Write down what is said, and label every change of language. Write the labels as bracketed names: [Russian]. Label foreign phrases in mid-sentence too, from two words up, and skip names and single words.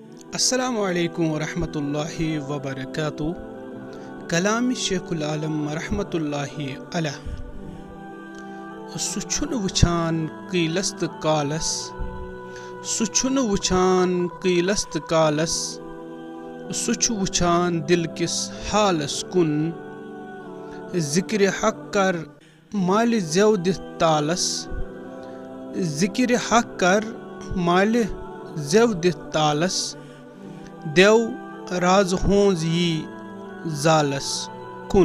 [Arabic] السلام عليكم ورحمة الله وبركاته. [Kashmiri] कलाम शेखुल आलम [Arabic] رحمة الله عليه. [Kashmiri] सुछुन वुछान कीलस त कालस, सुछुन वुछान कीलस त कालस, सुछ वुछान दिल किस हालस कुन। जिक्र हक कर माल ज़ेव दिथ तालस, जिक्र हक कर माल ज़ेव दिथ तालस, देव राज होंज यी जालस कुन।